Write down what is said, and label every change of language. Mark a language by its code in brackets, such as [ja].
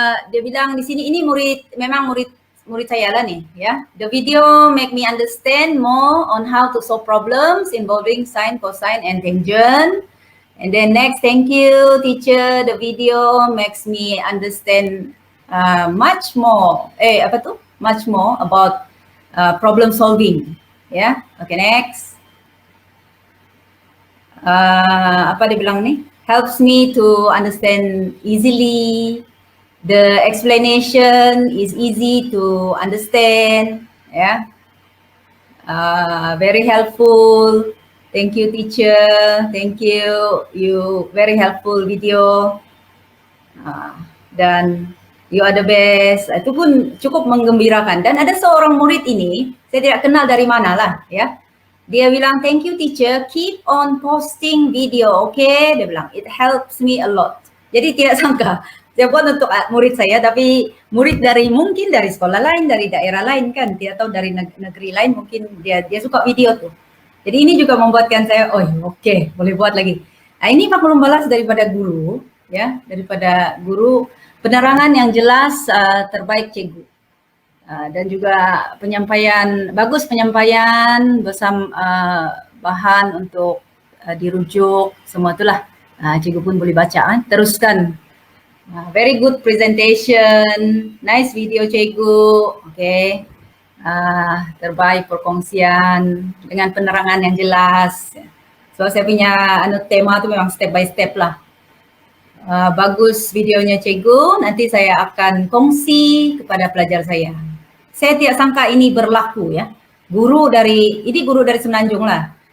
[ms] Dia bilang di sini ini memang murid saya lah nih ya. [en] The video make me understand more on how to solve problems involving sine, cosine, and tangent. And then next, thank you teacher. The video makes me understand much more. Much more about problem solving. Ya, oke next. [ms] Apa dia bilang nih? [en] Helps me to understand easily. The explanation is easy to understand. Yeah. Very helpful. Thank you teacher. Thank you. You very helpful video. Dan you are the best. [ms] Itu pun cukup menggembirakan. Dan ada seorang murid ini, saya tidak kenal dari mana lah, ya. Dia bilang, [en] thank you teacher, keep on posting video, okay? [ms] Dia bilang, [en] it helps me a lot. [ms] Jadi tidak sangka, saya buat untuk murid saya, tapi murid mungkin dari sekolah lain, dari daerah lain kan, tidak tahu dari negeri lain, mungkin dia suka video tuh. Jadi ini juga membuatkan saya, oh oke, boleh buat lagi. Nah ini maklum balas daripada guru, ya, daripada guru, penerangan yang jelas terbaik cikgu. Dan juga bagus penyampaian bersama bahan untuk dirujuk, semua itulah cikgu pun boleh baca kan. [en] Teruskan, very good presentation, nice video cikgu, okay. [ms] Terbaik perkongsian dengan penerangan yang jelas. So saya punya tema itu memang [en] step by step [ms] lah. Bagus videonya cikgu, nanti saya akan kongsi kepada pelajar saya. Saya tidak sangka ini berlaku ya. Guru dari Semenanjung lah.